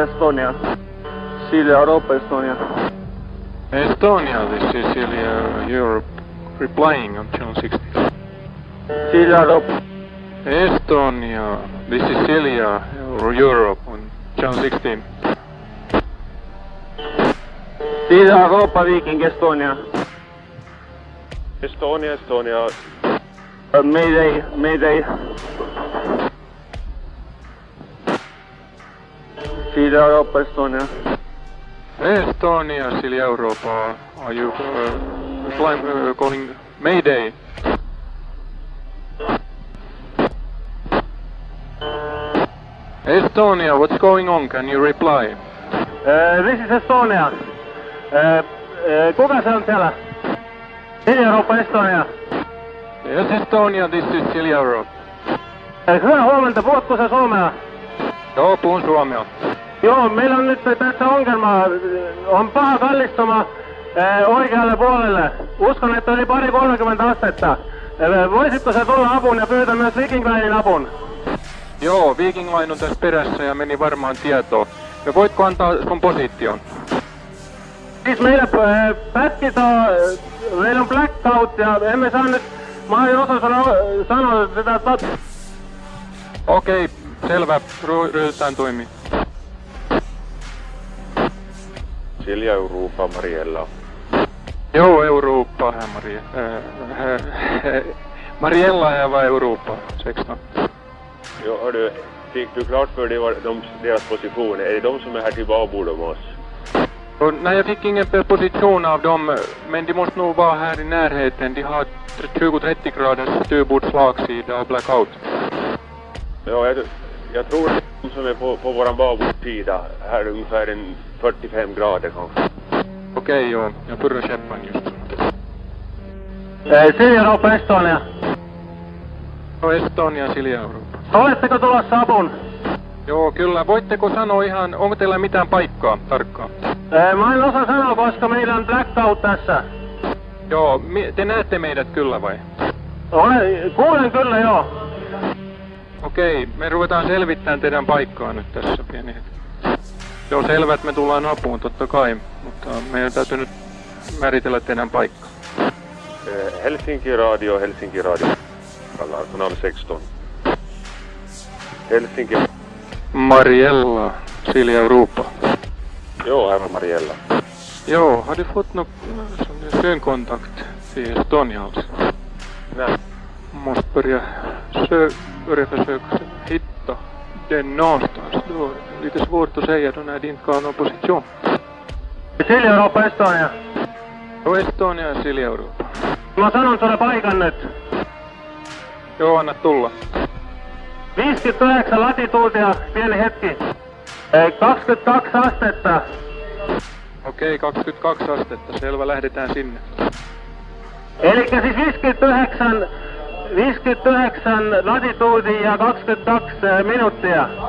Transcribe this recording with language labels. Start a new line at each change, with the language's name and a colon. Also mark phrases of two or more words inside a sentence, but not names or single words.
English: Estonia. Silja Europa, Estonia. Estonia, this is Silja Europe replying on channel 16. Silja Europa. Estonia, this is Silja Europe on channel 16. Silja Europa, Viking, Estonia. Estonia, Estonia. Mayday, Mayday. Silja Europa, Estonia. Estonia, Silja Europa, are you calling Mayday? Estonia, what's going on? Can you reply? This is Estonia.
Finnish: Kuka se on siellä? Silja Europa, Estonia.
English: Yes, Estonia, this is Silja Europe.
Finnish: Hyvää huomenta, puhutko sä suomea? Joo, puhun suomea. Joo, meillä on nyt tässä ongelma. On paha kallistuma oikealle puolelle. Uskon, että oli 30 astetta. Voisitko sä tulla apuun ja pyytää myös Viking Linein apun? Joo, Viking Line on tässä perässä ja meni varmaan tietoon. Ja voitko antaa sun position? Siis meillä meillä on blackout ja emme saa nyt... Mä en osaa sanoa sitä Okei, selvä. Ryhdytään toimiin.
Swedish: Silja Europa, Mariella. Jo, Europa, Mariella här var Europa, 16. Ja, hördu, fick du klart för dig deras position? Är det de som är här till babord om oss? Och, nej, jag fick ingen position av dem, men de måste nog vara här i närheten. De har 20-30 graders styrbordsslagsida och blackout. Ja, jag tror att de som är på våran babordsida här ungefär en 45 grader kanske. Okej, joo. Jag purrar käppan just.
Finnish: Silja Europa, Estonia. No, Estonia, Silja Europa. Oletteko tulossa apuun? Joo, kyllä. Voitteko sanoa ihan, onko teillä mitään paikkaa tarkkaan? Mä en osaa sanoa, koska meillä on blackout tässä. Joo, te näette meidät kyllä vai? Kuulen kyllä, joo. Okei, me ruvetaan selvittämään teidän paikkaa nyt tässä pieni hetki. Joo, selvä, että me tullaan apuun totta kai, mutta meidän täytyy nyt määritellä teidän paikkaa.
Swedish: Helsinki Radio, kanal 16. Helsinki. Mariella, Silja Europa. Jo, här var Mariella. Jo, har du fått någon synkontakt till Estonia alltså? Nej. Måste börja försöka hitta den någonstans. Det var lite svårt att säga då när det inte har någon position.
Finnish: Silja Europa, Estonia. Jo, Estonia ja Silja Europa. Mä sanon sulle paikan nyt. Joo, anna tulla. 59 latituutia, pieni hetki. 22 astetta. Okei, 22 astetta. Selvä, lähdetään sinne. Elikkä siis 59 latituutia ja 22 minuuttia.